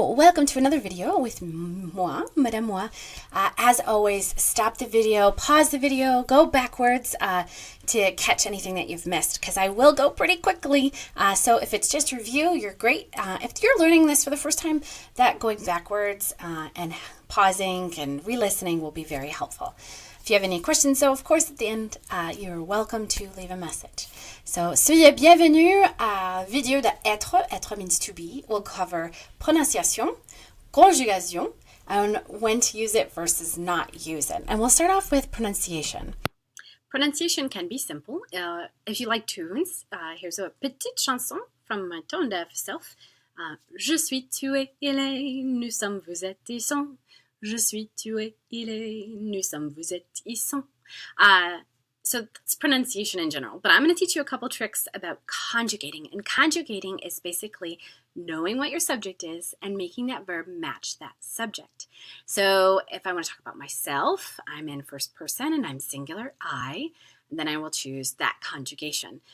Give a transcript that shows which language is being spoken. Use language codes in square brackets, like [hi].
[en] Welcome to another video with moi, Mme Hoy. As always, stop the video, pause the video, go backwards to catch anything that you've missed, because I will go pretty quickly. So if it's just review, you're great. If you're learning this for the first time, that going backwards and pausing and re-listening will be very helpful. If you have any questions, though, of course, at the end, you're welcome to leave a message. [fr] So, soyez bienvenue à vidéo de être. [en] Être means to be. We'll cover prononciation, conjugation, and when to use it versus not use it. And we'll start off with pronunciation. Pronunciation can be simple. If you like tunes, here's a [fr] petite chanson [en] from my tone deaf self. [fr] Je suis, tu es, il est, nous sommes, vous êtes, ils sont. Je suis, tu es, il est, nous sommes, vous êtes, ils sont. [en] So that's pronunciation in general, but I'm going to teach you a couple tricks about conjugating. And conjugating is basically knowing what your subject is and making that verb match that subject. So if I want to talk about myself, I'm in first person and I'm singular, I, and then I will choose that conjugation.